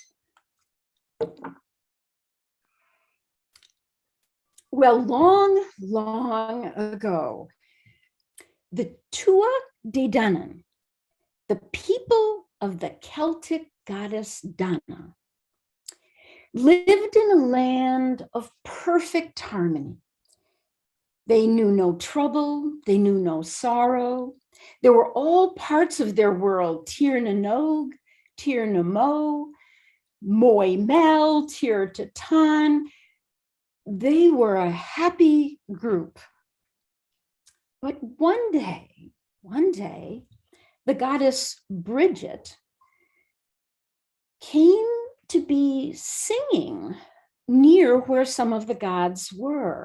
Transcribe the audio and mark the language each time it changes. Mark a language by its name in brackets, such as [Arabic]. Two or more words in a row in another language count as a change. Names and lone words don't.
[English] Well, long, long ago, the Tua de Danann, the people of the Celtic goddess Dana, lived in a land of perfect harmony. They knew no trouble, they knew no sorrow. There were all parts of their world, Tir na Nog, Tir na Mo, Moy Mel, Tir Tatan. They were a happy group. But one day, the goddess Bridget came to be singing near where some of the gods were.